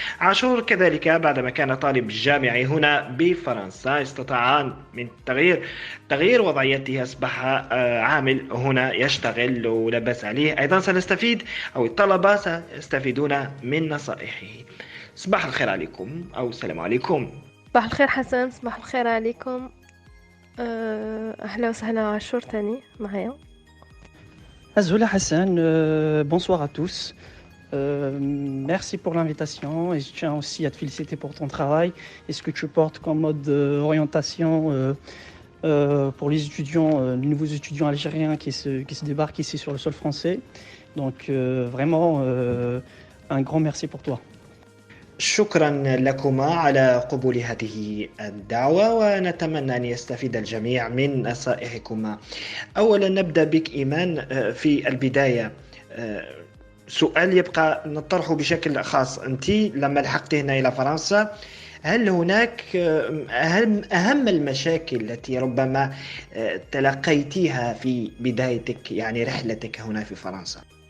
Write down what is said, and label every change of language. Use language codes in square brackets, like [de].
[ar] عاشور كذلك بعدما كان طالب جامعي هنا بفرنسا استطاع من تغيير وضعيته، أصبح عامل هنا يشتغل ولا بأس عليه. أيضا سنستفيد أو الطلبة سيستفيدون من نصائحه. صباح الخير عليكم أو السلام عليكم. صباح الخير حسن. صباح الخير عليكم. أهلا وسهلا عاشور تاني معايا. [fr] Azoula Hassan, bonsoir à tous. Merci pour l'invitation et je tiens aussi à te féliciter pour ton travail et ce que tu portes comme mode d'orientation pour les étudiants, les nouveaux étudiants algériens qui se débarquent ici sur le sol français. Donc vraiment un grand merci pour toi. [ar] شكرا لكما على قبول هذه الدعوة، ونتمنى أن يستفيد الجميع من نصائحكما. أولا نبدأ بك إيمان. في البداية سؤال يبقى نطرحه بشكل خاص. أنت لما لحقت هنا إلى فرنسا، هل هناك أهم المشاكل التي ربما تلقيتيها في بدايتك، يعني رحلتك هنا في فرنسا؟